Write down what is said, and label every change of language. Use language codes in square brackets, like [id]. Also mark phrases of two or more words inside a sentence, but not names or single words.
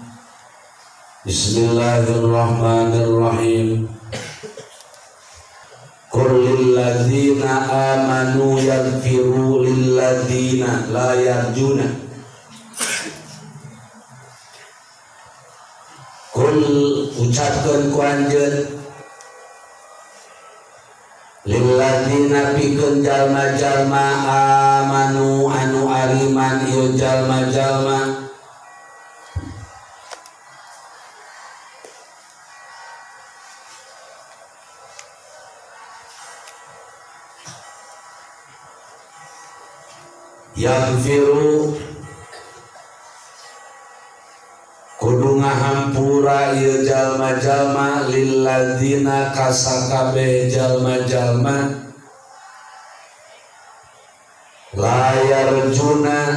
[ar] Bismillahirrahmanirrahim. قل للذين آمنوا يغفروا للذين لا يرجون. [su] Qul ucapkeun ku anjeun lilladzina pikeun jalma-jalma amanu anu ariman ieu jalma-jalma yaghfiru kudu ngahampura ieu jalma-jalma lilladzina kasakabe jalma-jalma layarjuna